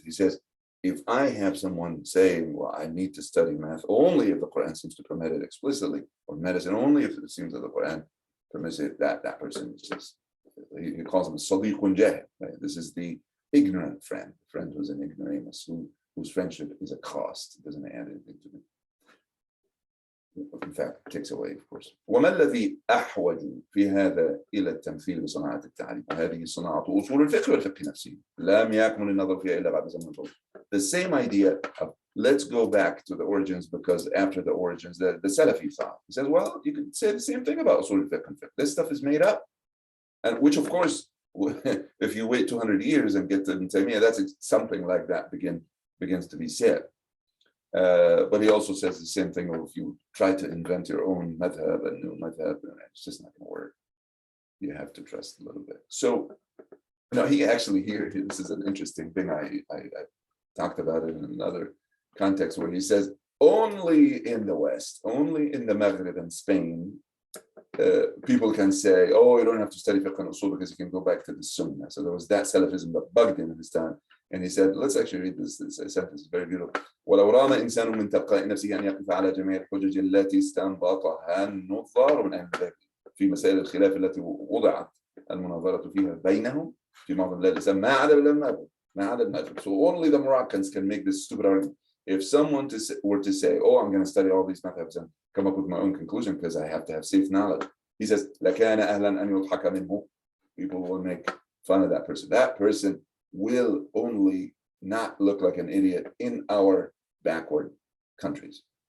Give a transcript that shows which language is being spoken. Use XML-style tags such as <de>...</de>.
<en>He says, if I have someone saying, well, I need to study math only if the Quran seems to permit it explicitly, or medicine only if it seems that the Quran permits it, that person is just, he calls him Sadiqun Jahil. Right? This is the ignorant friend who's an ignoramus, whose friendship is a cost. It doesn't add anything to me. In fact, it takes away, of course.</en> <ar>وما الذي أحوج في هذا إلى التمثيل بصناعة التعليم؟ وهذه صناعة أصول الفقه والفقه نفسه. لم يكمل النظر فيها إلا بعد زمن طويل.</ar> <en>The same idea of let's go back to the origins, because after the origins, the Salafi thought. He says, well, you could say the same thing about usul al-fiqh and fiqh. This stuff is made up, and which, of course, if you wait 200 years and get to Ibn Taymiyyah, that's something like that begins to be said. But he also says the same thing. If you try to invent your own madhab, a new madhab, it's just not going to work. You have to trust a little bit. So, he actually here, this is an interesting thing. I talked about it in another context where he says, only in the West, only in the Maghreb and Spain, people can say, oh, you don't have to study fiqh and usul because you can go back to the Sunnah. So there was that Salafism that bugged him in his time. And he said, let's actually read this sentence, it's very beautiful.</en> <ar>ولو رام إنسان من تلقاء نفسه أن يقف على جميع الحجج التي استنبطها النظار من أهل الذكر في مسائل الخلاف التي وضعت المناظرة فيها بينهم في معظم بلاد الإسلام ما عدا المغرب.</ar> <en>So only the Moroccans can make this stupid argument. If someone were to say, oh, I'm going to study all these madhabs and come up with my own conclusion because I have to have safe knowledge, he says,</en> <ar>لكان أهلا أن يضحك منه.</ar> <en>People will make fun of that person. That person will only not look like an idiot in our backward countries.</en>